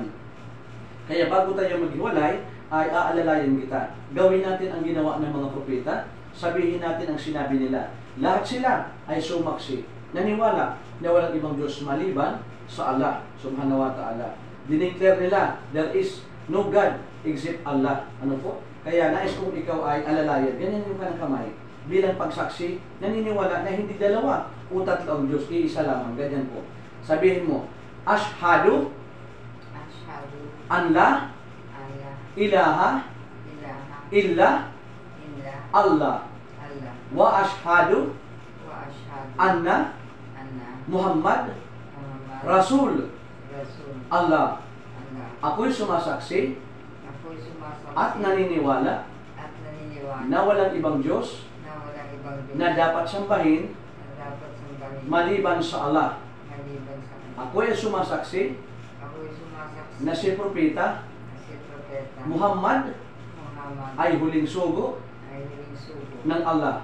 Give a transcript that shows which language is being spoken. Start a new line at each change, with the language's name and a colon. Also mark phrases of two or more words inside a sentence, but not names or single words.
Filipino: Kaya bago tayo maghiwalay, ay aalalayan kita. Gawin natin ang ginawa ng mga propeta, sabihin natin ang sinabi nila. Lahat sila ay sumaksi, naniwala na walang ibang Diyos maliban sa Allah
Arabic: سبحانه وتعالى.
Filipino: Dineclare nila,
English: there is no God except Allah.
Filipino: Kaya nais kong ikaw ay alalayan. Ganyan yung kanang kamay. Bilang pagsaksi, naniniwala na hindi dalawa o tatlo ang Diyos, iisa lamang. Ganyan po. Sabihin mo,
Arabic: أشهد أن لا إله إلا الله وأشهد أن محمد رسول الله.
Filipino: Ako'y sumasaksi at naniniwala na walang ibang Diyos na dapat sambahin maliban sa Allah. Ako'y sumasaksi na si Propeta Muhammad ay huling sugo ng Allah.